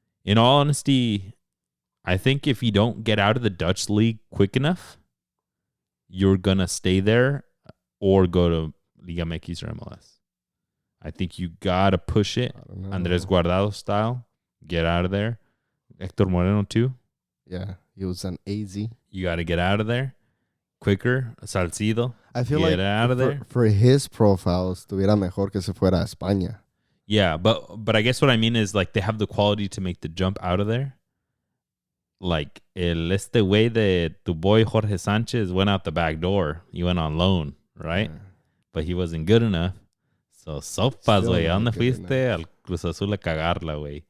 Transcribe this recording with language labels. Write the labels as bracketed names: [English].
[English] In all honesty, I think if you don't get out of the Dutch league quick enough, you're gonna stay there or go to Liga MX or MLS. I think you gotta push it, Andres Guardado style. Get out of there. Hector Moreno too. Yeah, he was an AZ. You got to get out of there quicker. Salcido. I feel get like out of there. For his profile, [Spanish] estuviera mejor que se fuera a España. [English] Yeah, but I guess what I mean is like they have the quality to make the jump out of there. Like way de tu boy Jorge Sanchez went out the back door. He went on loan, right? Yeah. But he wasn't good enough. [Spanish] So sopas, güey. ¿Dónde fuiste? Al Cruz Azul a cagarla, güey.